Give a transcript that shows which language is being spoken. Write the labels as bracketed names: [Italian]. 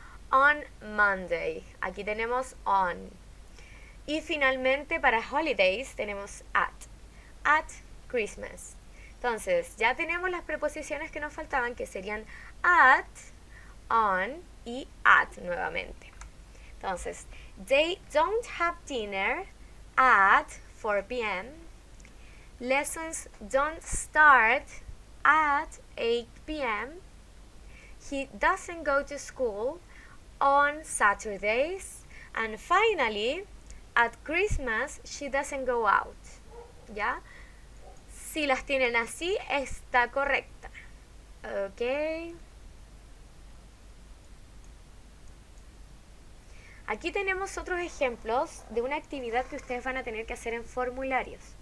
[English] On Monday, [Spanish] aquí tenemos on. Y finalmente para holidays tenemos at Christmas. Entonces ya tenemos las preposiciones que nos faltaban, que serían at, on y at nuevamente. Entonces, [English] they don't have dinner at 4 p.m. Lessons don't start at 8 p.m. He doesn't go to school on Saturdays. And finally, at Christmas, she doesn't go out. [Spanish] ¿Ya? Si las tienen así, está correcta. Ok. Aquí tenemos otros ejemplos de una actividad que ustedes van a tener que hacer en formularios.